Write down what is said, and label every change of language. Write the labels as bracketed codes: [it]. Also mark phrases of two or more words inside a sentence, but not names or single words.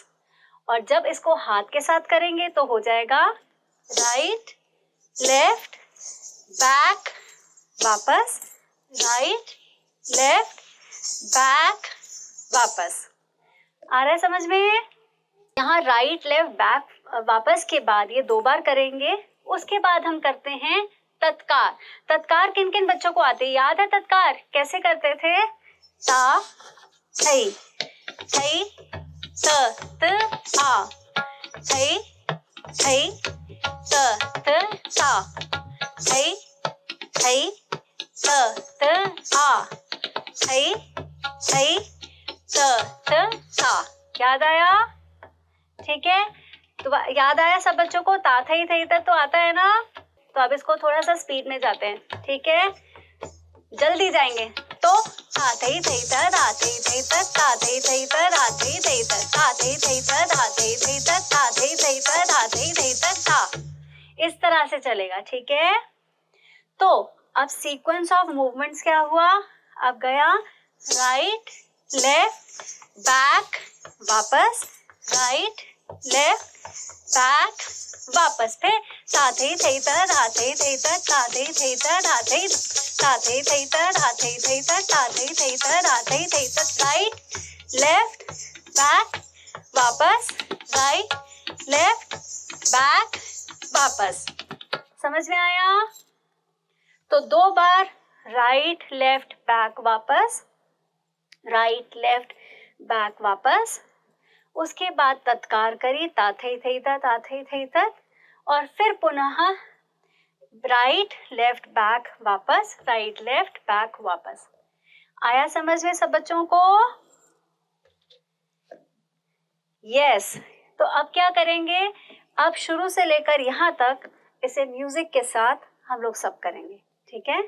[hi] और जब इसको हाथ के साथ करेंगे तो हो जाएगा [en] right left back [hi] वापस, [en] right left back [hi] वापस। आ रहा है समझ में? यहाँ [en] right left back [hi] वापस के बाद ये 2 बार करेंगे। उसके बाद हम करते हैं तत्कार। तत्कार किन किन बच्चों को आते? याद है तत्कार कैसे करते थे? ता थई थई त आ, थई थई त ता, थई थई त आ, थई थई त ता। याद आया? ठीक है, तो याद आया सब बच्चों को? ता थई थई तक तो आता है ना? तो अब इसको थोड़ा सा स्पीड में जाते हैं, ठीक है? जल्दी जाएंगे। तो ता थई थई त ता थई थई त ता थई थई त ता थई थई त ता थई थई त ता थई थई त ता थई थई त ता थई थई त ता। इस तरह से चलेगा, ठीक है? तो अब [en] sequence of movements [hi] क्या हुआ? अब गया [en] right left back वापस, right left back [hi] वापस, फिर ता थई थई त ता थई थई त ता थई थई त ता थई ता थई थई त ता थई थई त ता थई थई त ता थई थई त, [en] Right left back वापस, right left back वापस। [hi] समझ में आया? तो 2 बार [en] right left back वापस, right left back वापस। [hi] उसके बाद तत्कार करी ता थई थई त ता थई थई तक, और फिर पुनः [en] right left back [hi] वापस, [en] right left back [hi] वापस। आया समझ में सब बच्चों को? यस। तो अब क्या करेंगे? अब शुरू से लेकर यहाँ तक इसे म्यूजिक के साथ हम लोग सब करेंगे, ठीक है?